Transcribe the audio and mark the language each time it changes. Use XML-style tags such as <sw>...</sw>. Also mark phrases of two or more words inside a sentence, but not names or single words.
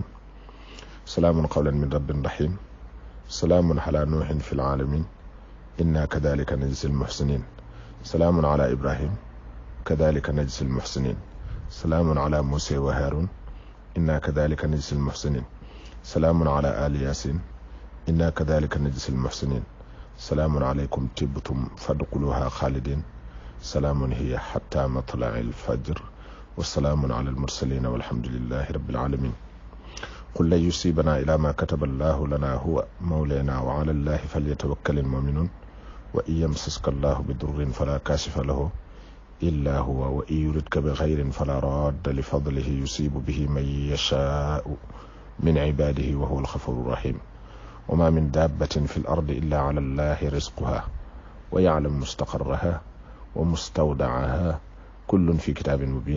<ar>سلام قولا من رب رحيم سلام على نوح في العالمين إنا كذلك نجزي المحسنين سلام على إبراهيم كذلك نجزي المحسنين سلام على موسى وهارون إنا كذلك نجزي المحسنين سلام على آل ياسين إنا كذلك نجزي المحسنين سلام عليكم طبتم فادخلوها خالدين سلام هي حتى مطلع الفجر وسلام على المرسلين والحمد لله رب العالمين. قل لن يصيبنا إلا ما كتب الله لنا هو مولانا وعلى الله فليتوكل المؤمنون وإن يمسسك الله بضر فلا كاشف له إلا هو وإن يردك بخير فلا راد لفضله يصيب به من يشاء من عباده وهو الغفور الرحيم. وما من دابة في الأرض إلا على الله رزقها ويعلم مستقرها ومستودعها كل في كتاب مبين.</ar>